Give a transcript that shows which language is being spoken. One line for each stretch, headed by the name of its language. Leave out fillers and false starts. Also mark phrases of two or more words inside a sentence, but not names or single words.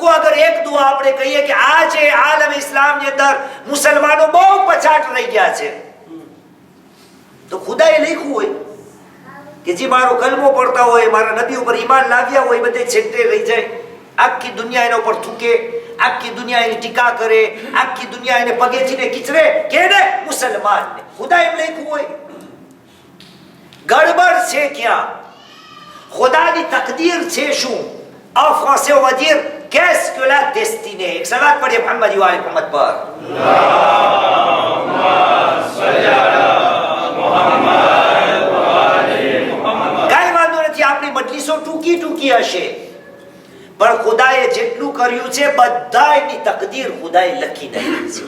Gujarati: અગર એક દુઆ આપણે કહીએ કે આ છે આલમ ઇસ્લામની અંદર મુસલમાનો બહુ પછાટ રહી ગયા છે, તો ખુદાએ લખ્યું હોય કે જે મારો કલમો પડતા હોય, મારા નબી ઉપર ઈમાન લાવ્યા હોય, બધે છેટે રહી જાય. આખી દુનિયા એના ઉપર થૂકે, આખી દુનિયા એની ટીકા કરે, આખી દુનિયા એને પગેથીને કિચરે, કેને? મુસલમાનને. ખુદા એમ લખ્યું હોય. ગડબડ છે ક્યાં? ખુદાની તકદીર છે શું?
French: En français, on va dire qu'est-ce que la destinée?
Gujarati: એક સલાત પઢીએ મોહમ્મદ વાલે મોહમ્મદ પર. કાંઈ વાંધો નથી, આપણી મજલિસો ટૂંકી હશે, પણ ખુદાએ જેટલું કર્યું છે બધાની તકદીર ખુદાએ લખી નાખી છે.